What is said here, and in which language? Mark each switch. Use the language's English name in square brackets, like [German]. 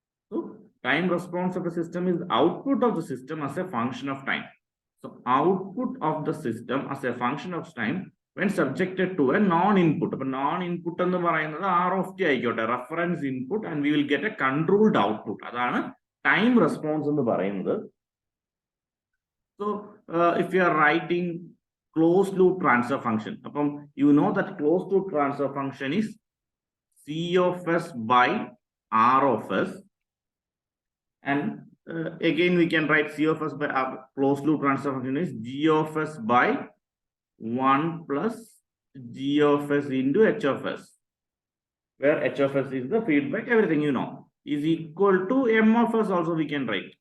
[English] So time response of a system is the output of the system as a function of time. So output of the system as a function of time when subjected to a non-input. But non-input [Malayalam] എന്ന് പറയുന്നത് [English] R of t [Malayalam] ആയിക്കോട്ടെ, [English] reference input, and we will get a controlled output. [Malayalam] അതാണ് time response എന്ന് പറയുന്നത്. [English] So if you are writing closed loop transfer function, you know that closed loop transfer function is C of s by R of s. And again, we can write C of s by closed loop transfer function is G of s by 1 plus G of s into H of s, where H of s is the feedback, everything you know, is equal to M of s also we can write.